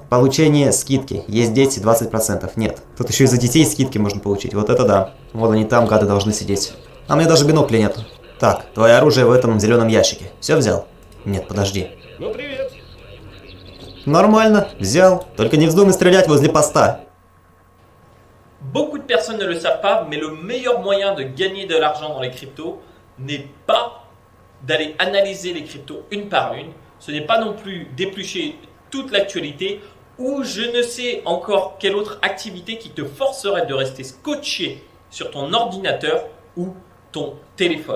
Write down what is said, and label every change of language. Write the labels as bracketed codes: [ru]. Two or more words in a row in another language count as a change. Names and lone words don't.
[ru] Получение скидки. Есть дети, 20%. Нет. Тут еще и за детей скидки можно получить. Вот это да. Вот они там, гады, должны сидеть. А мне даже бинокля нет. Так, твое оружие в этом зеленом ящике. Все взял? Нет, подожди. Ну привет. Нормально, взял. Только не вздумай стрелять возле поста. [fr] Beaucoup de personnes ne le savent pas, mais le meilleur moyen de gagner de l'argent dans les cryptos n'est pas d'aller analyser les cryptos une par une. Ce n'est pas non plus d'éplucher toute l'actualité ou je ne sais encore quelle autre activité qui te forcerait de rester scotché sur ton ordinateur ou ton téléphone.